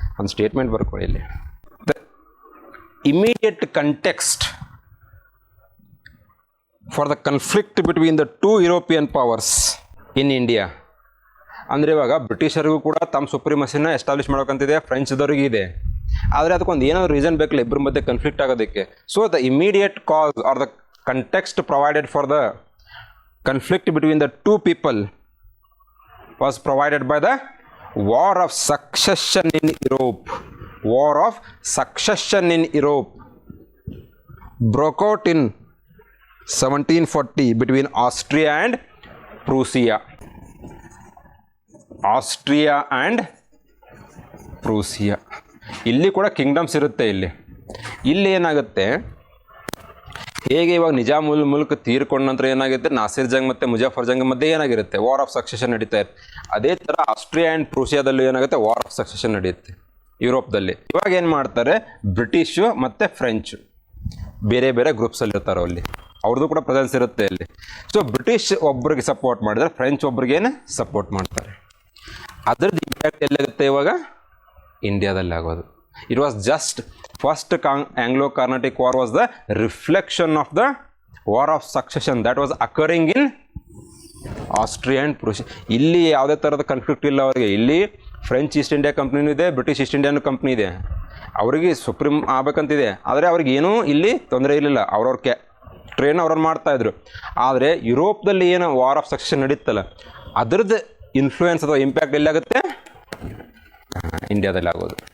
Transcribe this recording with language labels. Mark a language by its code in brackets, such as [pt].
[kn] ಒಂದು ಸ್ಟೇಟ್ಮೆಂಟ್ ಬರ್ಕೊಳ್ಳಿ ಇಲ್ಲಿ. [en] The immediate context for the conflict between the two European powers in India. [kn] ಅಂದರೆ ಇವಾಗ ಬ್ರಿಟಿಷರಿಗೂ ಕೂಡ ತಮ್ಮ ಸುಪ್ರೀಮಸಿನ ಎಸ್ಟಾಬ್ಲಿಷ್ ಮಾಡ್ಬೇಕಂತಿದೆ, ಫ್ರೆಂಚ್ದವ್ರಿಗೆ ಇದೆ. ಆದರೆ ಅದಕ್ಕೊಂದು ಏನಾದ್ರು ರೀಸನ್ ಬೇಕಲ್ಲ ಇಬ್ಬರ ಮಧ್ಯೆ ಕನ್ಫ್ಲಿಕ್ಟ್ ಆಗೋದಕ್ಕೆ. [en] So the immediate cause are the context provided for the conflict between the two people was provided by the War of Succession in Europe. War of Succession in Europe broke out in 1740 between Austria and Prussia. Austria and Prussia. [kn] ಇಲ್ಲಿ ಕೂಡ kingdoms ಇರುತ್ತೆ. ಇಲ್ಲಿ ಏನಾಗುತ್ತೆ, ಹೇಗೆ ಇವಾಗ ನಿಜಾಮುಲ್ milk ತೀರ್ಕೊಂಡ ನಂತರ ಏನಾಗುತ್ತೆ, ನಾಸಿರ್ ಜಂಗ್ ಮತ್ತು ಮುಜಾಫರ್ ಜಂಗ್ ಮಧ್ಯೆ ಏನಾಗಿರುತ್ತೆ, ವಾರ್ ಆಫ್ ಸಕ್ಸೆಷನ್ ನಡೀತಾ ಇರುತ್ತೆ. ಅದೇ ಥರ ಆಸ್ಟ್ರಿಯಾ ಆ್ಯಂಡ್ ಪ್ರೂಸಿಯಾದಲ್ಲೂ ಏನಾಗುತ್ತೆ, ವಾರ್ ಆಫ್ ಸಕ್ಸೆಷನ್ ನಡೆಯುತ್ತೆ ಯುರೋಪ್ದಲ್ಲಿ. ಇವಾಗ ಏನು ಮಾಡ್ತಾರೆ, ಬ್ರಿಟಿಷು ಮತ್ತು ಫ್ರೆಂಚು ಬೇರೆ ಬೇರೆ ಗ್ರೂಪ್ಸಲ್ಲಿ ಇರ್ತಾರೆ, ಅಲ್ಲಿ ಅವ್ರದ್ದು ಕೂಡ ಪ್ರೆಸೆನ್ಸ್ ಇರುತ್ತೆ ಅಲ್ಲಿ. ಸೊ ಬ್ರಿಟಿಷ್ ಒಬ್ರಿಗೆ ಸಪೋರ್ಟ್ ಮಾಡಿದ್ರೆ ಫ್ರೆಂಚ್ ಒಬ್ರಿಗೇನೆ ಸಪೋರ್ಟ್ ಮಾಡ್ತಾರೆ. ಅದರದ್ದು ಇಂಪ್ಯಾಕ್ಟ್ ಎಲ್ಲಾಗುತ್ತೆ ಇವಾಗ ಇಂಡಿಯಾದಲ್ಲಿ ಆಗೋದು. [en] It was just first Anglo-Carnatic War was the reflection of the War of Succession that was occurring in Austria and Prussia. [kn] ಇಲ್ಲಿ ಯಾವುದೇ ಥರದ ಕನ್ಫ್ಲಿಕ್ಟ್ ಇಲ್ಲ ಅವರಿಗೆ. ಇಲ್ಲಿ ಫ್ರೆಂಚ್ ಈಸ್ಟ್ ಇಂಡಿಯಾ ಕಂಪ್ನಿನೂ ಇದೆ, ಬ್ರಿಟಿಷ್ ಈಸ್ಟ್ ಇಂಡಿಯಾನು ಕಂಪ್ನಿ ಇದೆ. ಅವರಿಗೆ ಸುಪ್ರೀಂ ಆಗಬೇಕಂತಿದೆ, ಆದರೆ ಅವ್ರಿಗೆ ಏನೂ ಇಲ್ಲಿ ತೊಂದರೆ ಇರಲಿಲ್ಲ. ಅವ್ರವ್ರ ಟ್ರೇನ್ ಅವ್ರವ್ರು ಮಾಡ್ತಾಯಿದ್ರು. ಆದರೆ ಯುರೋಪ್ದಲ್ಲಿ ಏನು ವಾರ್ ಆಫ್ ಸಕ್ಸೆಷನ್ ನಡೀತಲ್ಲ, ಅದ್ರದ್ದು ಇನ್ಫ್ಲೂಯೆನ್ಸ್ ಅಥವಾ ಇಂಪ್ಯಾಕ್ಟ್ ಎಲ್ಲಾಗುತ್ತೆ, ಇಂಡಿಯಾದಲ್ಲಿ ಆಗೋದು.